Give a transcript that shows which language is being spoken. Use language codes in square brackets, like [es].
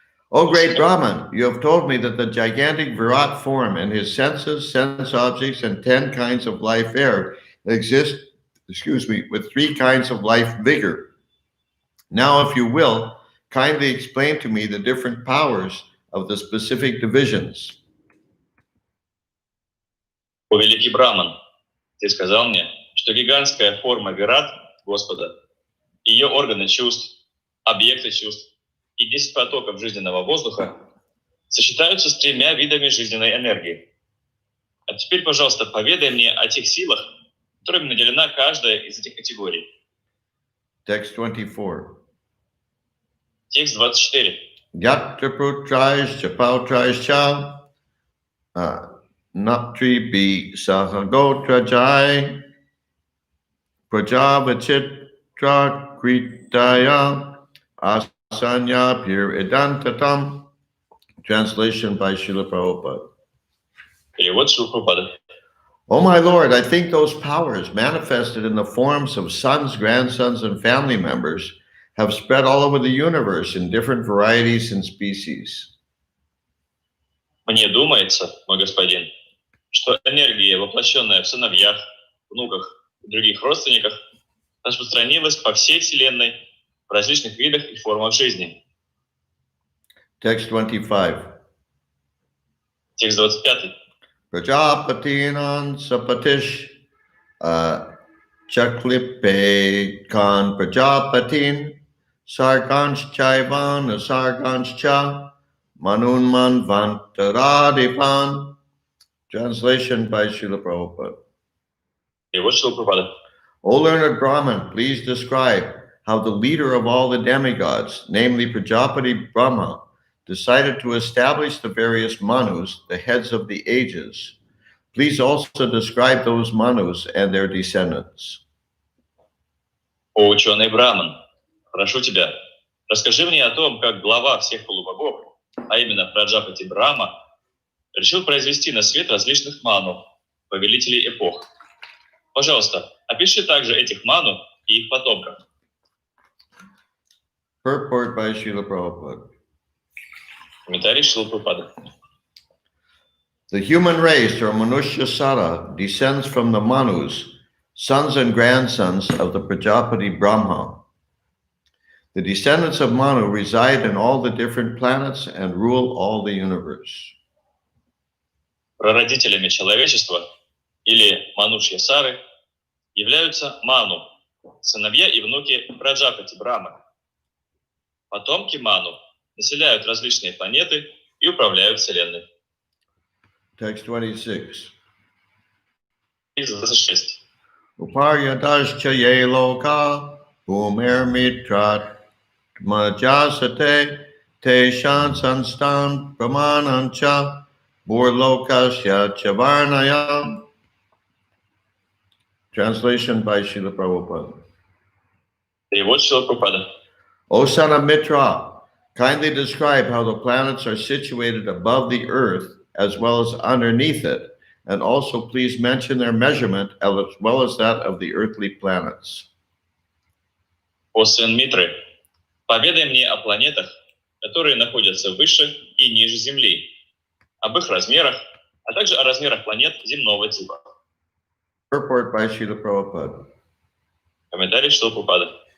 [en] O great Brahman, you have told me that the gigantic Virat form and his senses, sense objects, and 10 kinds of life air exist, with 3 kinds of life vigor. Now, if you will, kindly explain to me the different powers of the specific divisions. [ru] О великий Браман, ты сказал мне, что гигантская форма Вират Господа, ее органы чувств, объекты чувств и 10 потоков жизненного воздуха сочетаются с 3 видами жизненной энергии. А теперь, пожалуйста, поведай мне о тех силах, которыми наделена каждая из этих категорий. [en] Text 24. [ru] Текст 24. [sa] Yatra putraish pautraish cha natri bi sahagotra jai prajavachitra kritaya asanya pir idantatam. [en] Translation by Srila Prabhupada. [ru] Перевод Шрила Прабхупады. [en] Oh my Lord, I think those powers manifested in the forms of sons, grandsons, and family members have spread all over the universe in different varieties and species. [ru] Мне думается, мой господин, что энергия, воплощенная в сыновьях, внуках и других родственниках, распространилась по всей Вселенной в различных видах и формах жизни. [en] Text 25. [ru] Текст 25. [sa] Prajapatinan sapatish chaklipe kan prajapatin sargansh chaivan sargansh cha manunman vantaradipan. [en] Translation by Srila Prabhupada. [ru] Перевод Шрила Прабхупады. [en] O learned Brahman, please describe how the leader of all the demigods, namely Prajapati Brahma, decided to establish the various manus, the heads of the ages, Please also describe those Manus and their descendants. [ru] О ученый Браман, прошу тебя, расскажи мне о том, как глава всех полубогов, а именно Праджапати Брахма, решил произвести на свет различных ману, повелителей эпох. Пожалуйста, опиши также этих ману и их потомков. [en] Purport by Srila Prabhupada. [ru] Комментарий Шрилы Прабхупады. [en] The human race, or Manushya Sara, descends from the Manus, sons and grandsons of the Prajapati Brahma. The descendants of Manu reside in all the different planets and rule all the universe. [ru] Прародителями человечества, или Манушья Сары, являются Ману, сыновья и внуки Праджапати Брахмы. Потомки Ману населяют различные планеты и управляют Вселенной. [en] Text 26. [ru] 26. [sa] Uparyadascha ye loka bhumer mitrat majasate te shan sanstan pramanancha burlokasya chavarnaya. [en] Translation by Srila Prabhupada. [ru] Перевод Шрилы Прабхупады. [en] O son of Mitra, kindly describe how the planets are situated above the earth as well as underneath it, and also please mention their measurement as well as that of the earthly planets. [ru] О сын Митры, поведай мне о планетах, которые находятся выше и ниже Земли, об их размерах, а также о размерах планет земного типа. [en] Purport by Srila Prabhupada. [ru] Комментарий Шрилы Прабхупады.